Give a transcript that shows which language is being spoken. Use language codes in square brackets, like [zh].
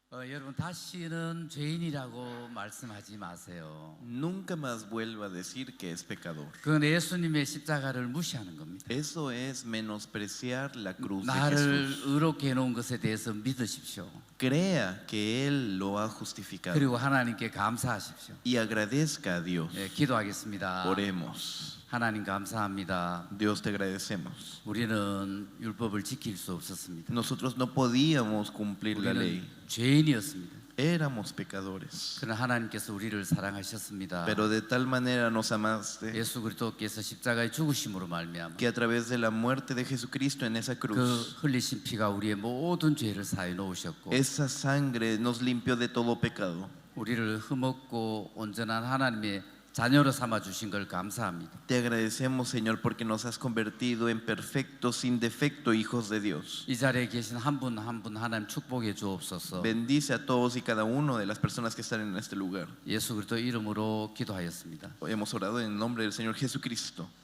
[ko] 여러분 다시는 죄인이라고 말씀하지 마세요. [es] Nunca más vuelva a decir que es pecador. [ko] 그건 예수님의 십자가를 무시하는 겁니다. [es] Eso es menospreciar la cruz de [ko] 나를 [es] Jesús. [ko] 의롭게 해놓은 것에 대해서 믿으십시오. [es] Crea que Él lo ha justificado [ko] 그리고 하나님께 감사하십시오. [es] y agradezca a Dios. [ko] 네, 기도하겠습니다. [es] Oremos. [ko] 하나님 감사합니다. [es] Dios, te agradecemos. [ko] 우리는 율법을 지킬 수 없었습니다. [es] Nosotros no podíamos cumplir la [ko] 우리는 [es] ley. [ko] 죄인이었습니다. [es] Éramos pecadores. [ko] 그러나 하나님께서 우리를 사랑하셨습니다. [es] Pero de tal manera nos amaste [ko] 예수 그리스도께서 십자가의 죽으심으로 말미암아 [es] que a través de la muerte de Jesucristo en esa [ko] 그 [es] cruz, [ko] 흘리신 피가 우리의 모든 죄를 사해 놓으셨고 [es] esa sangre nos limpió de todo pecado. [ko] 우리를 흠없고 온전한 하나님의 자녀로 삼아 주신 걸 감사합니다. [es] Te agradecemos, Señor, porque nos has convertido en perfectos, sin defecto hijos de Dios. [ko] 이 자리에 계신 한 분 한 분 하나님 축복해 주옵소서. [es] Bendice a todos y cada uno de las personas que están en este lugar. [ko] 예수 그리스도 이름으로 기도하였습니다. [es] Hemos orado en el nombre del Señor Jesucristo.